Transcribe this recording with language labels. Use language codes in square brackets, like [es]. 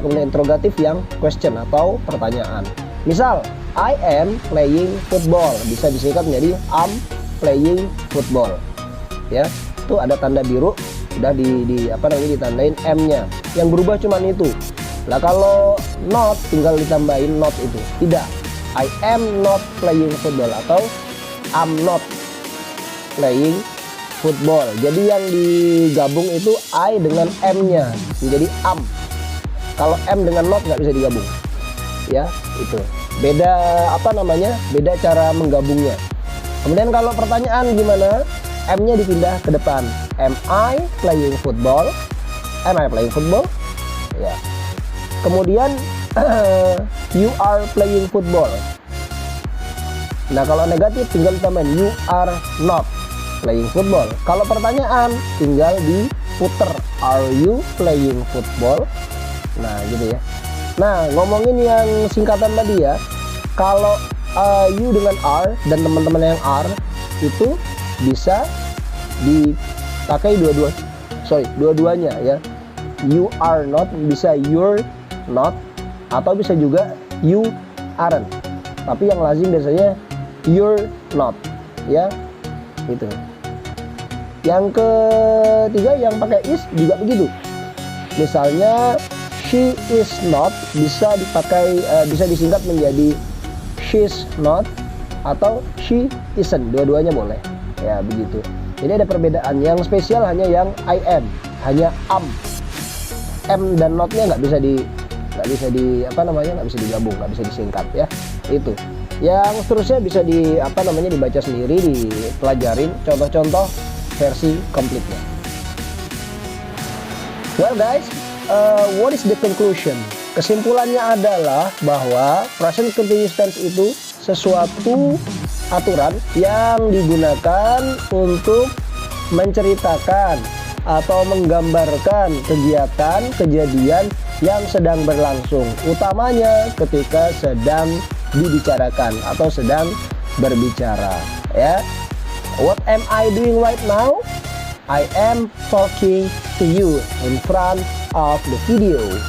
[id] Kemudian interrogatif yang question atau pertanyaan. Misal, [en] I am playing football, [id] bisa disingkat menjadi [en] I'm playing football. [id] Ya, itu ada tanda biru, udah ditandain M-nya. Yang berubah cuman itu. Lah kalau not tinggal ditambahin not itu. Tidak. [en] I am not playing football [id] atau [en] I'm not playing football. [id] Jadi yang digabung itu I dengan M-nya menjadi am. Kalau M dengan not nggak bisa digabung. Ya, itu. Beda beda cara menggabungnya. Kemudian kalau pertanyaan gimana? M-nya dipindah ke depan. [en] Am I playing football? Am I playing football? Ya. [id] Kemudian [en] you are playing football. [id] Nah, kalau negatif tinggal ditambahin [en] you are not playing football. [id] Kalau pertanyaan tinggal diputer, [en] are you playing football? [id] Nah, gitu ya. Nah, ngomongin yang singkatan tadi ya. Kalau you dengan are dan teman-teman yang are itu bisa dipakai dua-duanya ya. [en] You are not [id] bisa [en] you're not, [id] atau bisa juga [en] you aren't. [id] Tapi yang lazim biasanya [en] you're not [id] ya. Itu. Yang ketiga yang pakai is juga begitu. Misalnya [en] she is not [id] bisa dipakai bisa disingkat menjadi [en] she's not [id] atau [en] she isn't. [id] Dua-duanya boleh. Ya, begitu. Jadi ada perbedaan. Yang spesial hanya yang I am, hanya am. M dan not-nya nggak bisa digabung, nggak bisa disingkat ya. Itu. Yang seterusnya bisa dibaca sendiri, dipelajarin contoh-contoh versi komplitnya. [en] Well guys, what is the conclusion? [id] Kesimpulannya adalah bahwa present continuous tense itu sesuatu aturan yang digunakan untuk menceritakan atau menggambarkan kegiatan, kejadian yang sedang berlangsung, utamanya ketika sedang dibicarakan atau sedang berbicara, ya. [en] What am I doing right now? I am talking to you in front of the video.